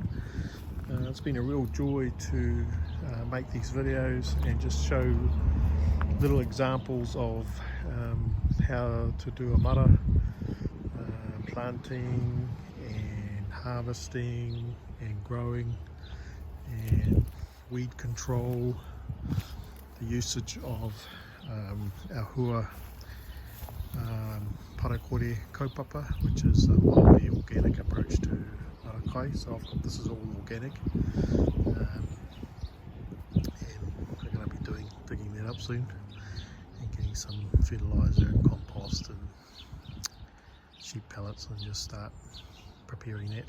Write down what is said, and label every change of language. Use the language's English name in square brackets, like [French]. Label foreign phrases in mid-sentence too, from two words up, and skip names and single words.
[English] It's been a real joy to make these videos and just show little examples of how to do a mara, planting and harvesting and growing, and weed control, the usage of our [Māori] hua parakore kaupapa, [English] which is a Māori organic approach to [Māori] Māra Kai. [English] So this is all organic, and we're going to be digging that up soon and getting some fertiliser and compost and sheep pellets, and just start preparing that.